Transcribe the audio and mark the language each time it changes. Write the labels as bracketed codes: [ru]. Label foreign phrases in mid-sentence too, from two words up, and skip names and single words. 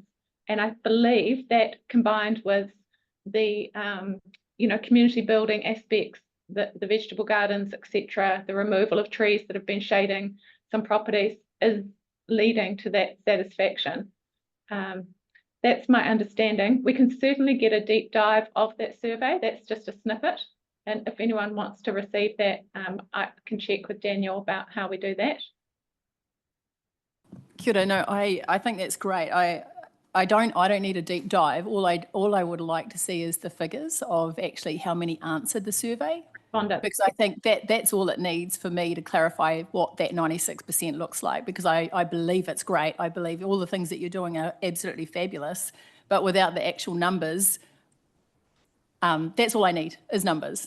[en] And I believe that combined with the community building aspects, the vegetable gardens, etc., the removal of trees that have been shading some properties is leading to that satisfaction. That's my understanding. We can certainly get a deep dive of that survey. That's just a snippet. And if anyone wants to receive that, I can check with Daniel about how we do that. [mi] Kia ora. [en] No, I think that's great. I don't need a deep dive. All I would like to see is the figures of actually how many answered the survey. Because I think that's all it needs for me to clarify what that 96% looks like, because I believe it's great. I believe all the things that you're doing are absolutely fabulous, but without the actual numbers, that's all I need is numbers.